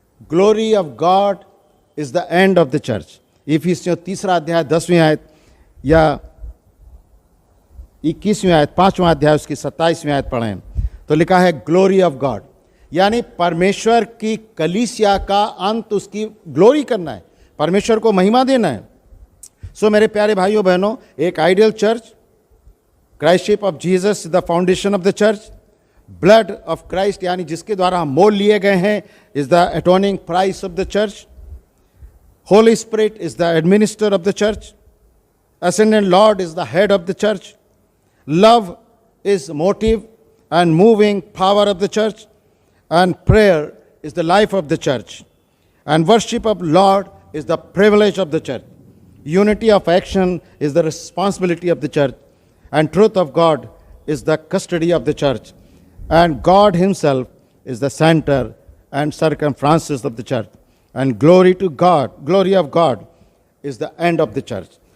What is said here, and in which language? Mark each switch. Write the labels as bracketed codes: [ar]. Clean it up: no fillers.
[en] Glory of God is the end of the church. [hi] इफिसियों 3 अध्याय 10वीं आयत या 21वीं आयत 5वां अध्याय उसकी 27वीं आयत पढ़ें, तो लिखा है ग्लोरी ऑफ गॉड, यानी परमेश्वर की कलीसिया का अंत, उसकी ग्लोरी करना है, परमेश्वर को महिमा देना है। सो मेरे प्यारे भाइयों बहनों, एक [en] ideal church, Christship of Jesus the foundation of the church, blood of Christ [hi] यानी जिसके द्वारा हम मोल लिए गए हैं [en] Is the atoning price of the church, Holy Spirit is the administer of the church, ascended Lord is the head of the church, love is motive and moving power of the church, and prayer is the life of the church, and worship of Lord is the privilege of the church, unity of action is the responsibility of the church, and truth of God is the custody of the church, and God himself is the center and circumferences of the church. And glory to God, glory of God is the end of the church.